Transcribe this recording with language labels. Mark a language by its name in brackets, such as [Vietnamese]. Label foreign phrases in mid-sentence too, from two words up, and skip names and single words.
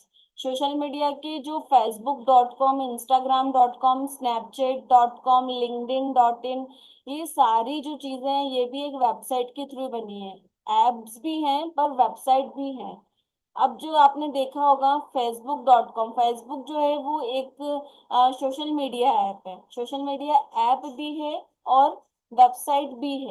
[English] social media [Hindi] की जो facebook.com, instagram.com, snapchat.com, linkedin.in, ये सारी जो चीजें हैं ये भी एक वेबसाइट के थ्रू बनी है। एप्स भी हैं पर वेबसाइट भी हैं। अब जो आपने देखा होगा facebook.com, फेसबुक जो है वो एक [English] social media app [Hindi] है। [English] social media app [Hindi] भी है और वेबसाइट भी है।